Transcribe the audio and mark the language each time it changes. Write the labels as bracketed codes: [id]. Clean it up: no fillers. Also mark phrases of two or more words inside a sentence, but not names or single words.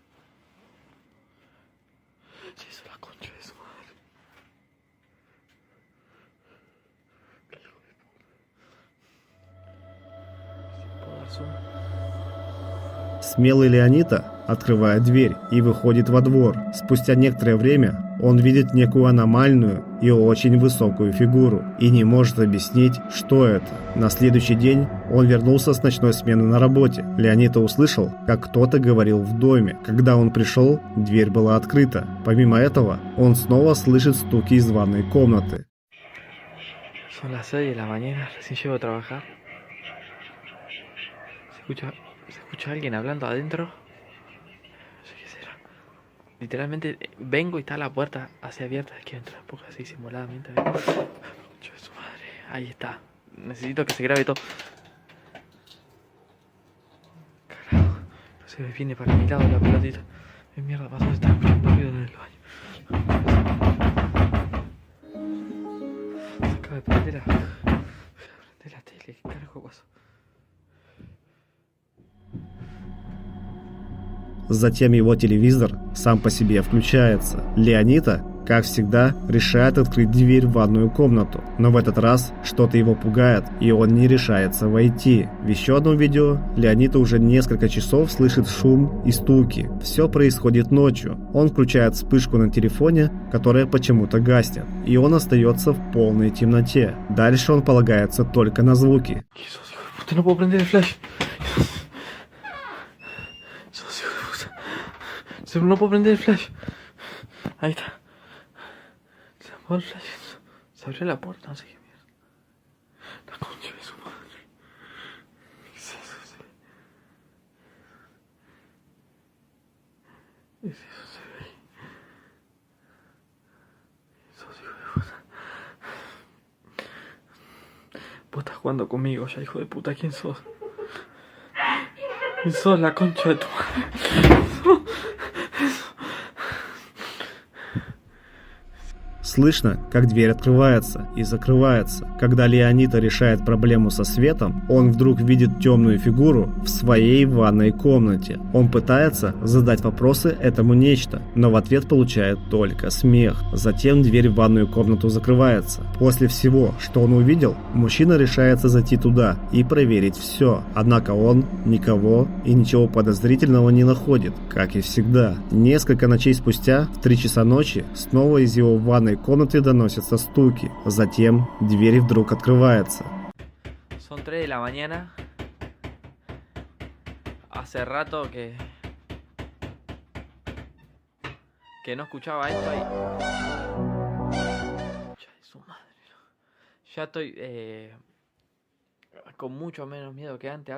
[es] Se hizo la concha de su madre. Qué hijo de puta. Si puedo dar zoom. [ru] Смелый Леонида открывает дверь и выходит во двор. Спустя некоторое время он видит некую аномальную и очень высокую фигуру и не может объяснить, что это. На следующий день он вернулся с ночной смены на работе. Леонида услышал, как кто-то говорил в доме. Когда он пришел, дверь была открыта. Помимо этого, он снова слышит стуки из ванной комнаты. [es] Son las 6 de la mañana, recién llego a trabajar. ¿Se escucha alguien hablando adentro? No sé qué será. Literalmente vengo y está la puerta así abierta. Quiero entrar un poco así simuladamente. Concha de su madre. Ahí está. Necesito que se grabe todo. Carajo. No se me viene para mi lado la pelotita. ¿Qué mierda pasó? Está escuchando ruido en el baño. Se acaba de prender la tele. ¿Qué carajo pasó? [ru] Затем его телевизор сам по себе включается. Леонита, как всегда, решает открыть дверь в ванную комнату. Но в этот раз что-то его пугает, и он не решается войти. В еще одном видео Леонита уже несколько часов слышит шум и стуки. Все происходит ночью. Он включает вспышку на телефоне, которая почему-то гаснет. И он остается в полной темноте. Дальше он полагается только на звуки. [es] Puta, no puedo prender el flash. No puedo prender el flash. Ahí está. Se apagó el flash. Se abrió la puerta, no sé qué mierda. La concha de su madre. ¿Qué es eso? ¿Qué es eso? Se ve ahí. Sos hijo de puta. Vos estás jugando conmigo ya, hijo de puta. ¿Quién sos? ¿Quién sos, la concha de tu madre? [ru] Слышно, как дверь открывается и закрывается. Когда Леонита решает проблему со светом, он вдруг видит темную фигуру в своей ванной комнате. Он пытается задать вопросы этому нечто, но в ответ получает только смех. Затем дверь в ванную комнату закрывается. После всего, что он увидел, мужчина решается зайти туда и проверить все. Однако он никого и ничего подозрительного не находит, как и всегда. Несколько ночей спустя, в 3 часа ночи, снова из его ванной комнаты доносятся стуки. Затем дверь вдруг открывается. [es] Son 3 de la mañana. Hace rato que no escuchaba esto ahí. Su madre. Ya estoy con mucho menos miedo que antes.